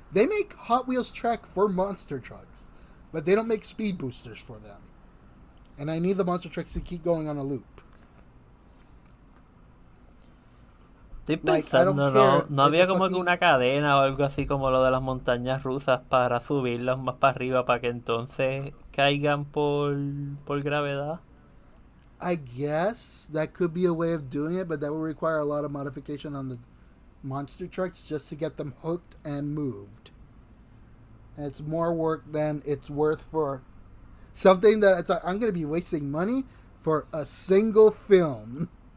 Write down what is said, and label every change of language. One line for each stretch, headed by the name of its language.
English: They make Hot Wheels track for monster trucks, but they don't make speed boosters for them. And I need the monster trucks to keep going on a loop.
Spanish: Estoy pensando, no había como que una cadena o algo así como lo de las montañas rusas para subirlas más para arriba para que entonces caigan por gravedad.
English: I guess that could be a way of doing it, but that would require a lot of modification on monster trucks just to get them hooked and moved. And it's more work than it's worth for something that it's like, I'm going to be wasting money for a single film.